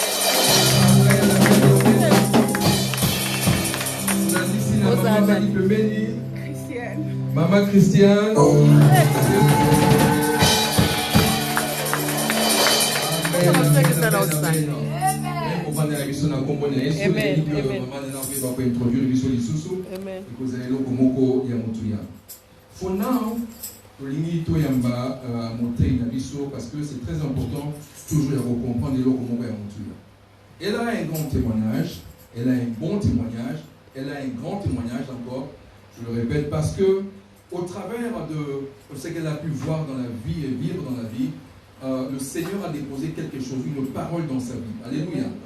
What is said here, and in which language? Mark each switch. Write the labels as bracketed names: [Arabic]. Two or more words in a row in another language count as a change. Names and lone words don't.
[French] Maman Christiane. [English] For now, [French] parce que c'est très important toujours de comprendre elle a un grand témoignage, elle a un bon témoignage, elle a un grand témoignage encore, je le répète, parce que au travers de ce qu'elle a pu voir dans la vie et vivre dans la vie, le Seigneur a déposé quelque chose, une parole dans sa vie.